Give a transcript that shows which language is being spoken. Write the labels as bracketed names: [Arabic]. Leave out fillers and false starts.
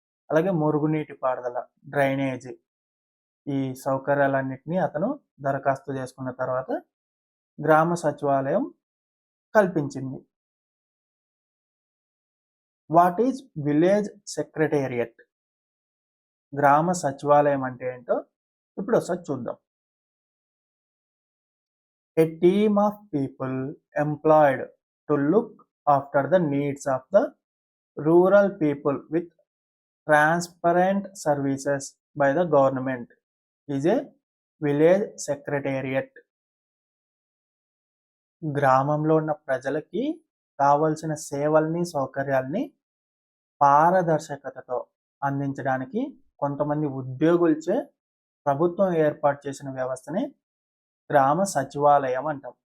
[Telugu] అలాగే మురుగునీటి పారుదల, డ్రైనేజీ, ఈ సౌకర్యాలన్నింటినీ అతను దరఖాస్తు చేసుకున్న తర్వాత గ్రామ సచివాలయం కల్పించింది. [English] What is village secretariat? [Telugu] గ్రామ సచివాలయం అంటే ఏంటో ఇప్పుడు ఒకసారి చూద్దాం. [English] A team of people employed to look after the needs of the rural people with transparent services by the government is a village secretariat. [Telugu] గ్రామంలో ఉన్న ప్రజలకి కావలసిన సేవల్ని, సౌకర్యాల్ని పారదర్శకతతో అందించడానికి కొంతమంది ఉద్యోగులచే ప్రభుత్వం ఏర్పాటు చేసిన వ్యవస్థని గ్రామ సచివాలయం అంటాం.